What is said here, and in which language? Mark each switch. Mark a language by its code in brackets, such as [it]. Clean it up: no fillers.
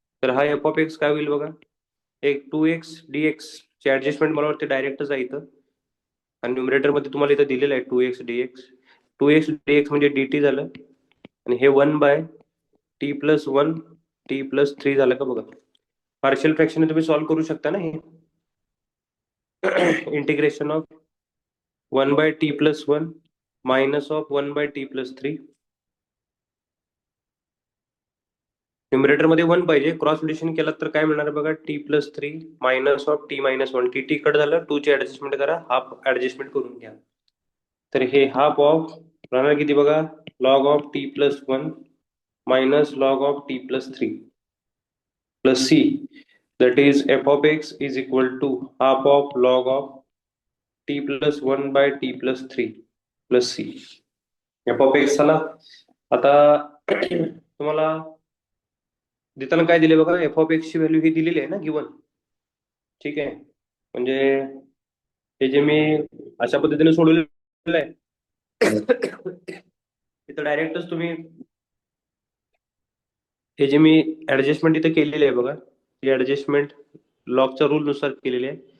[mr] तर हा F of x काय होईल बघा. एक 2x dx ची ऍडजस्टमेंट मला वाटते डायरेक्टच आहे इथं, आणि न्युमरेटर मध्ये तुम्हाला इथं दिलेलं आहे 2x dx म्हणजे dt झालं, आणि हे 1/t+1 t+3 झालं का बघा. पार्शियल फ्रॅक्शन तुम्ही सॉल्व्ह करू शकता ना हे. Integration of 1/t+1 minus of 1/t+3. Numerator मध्ये 1 पाहिजे, क्रॉस मल्टिप्लिकेशन केलं तर काय मिळणार बघा. t+3 minus of t-1. T cut झालं, 2 ची ऍडजस्टमेंट करा, हाफ ऍडजस्टमेंट करून घ्या. तर हे हाफ ऑफ राहणार किती बघा. [en] Log of t+1 minus log of t+3 plus c, that is f of x is equal to half of log of t+1/t+3 plus c. [mr] f of x झाला. आता तुम्हाला देताना काय दिले बघा. एफ ऑफ एक्स ची व्हॅल्यू ही दिलेली आहे ना गिवन. ठीक आहे. म्हणजे हे जे मी अशा पद्धतीने सोडवलेलं आहे इथं डायरेक्टच तुम्ही हे जे मी ऍडजस्टमेंट इथं केलेली आहे बघा, ही ऍडजस्टमेंट लॉगच्या रूल नुसार केलेली आहे.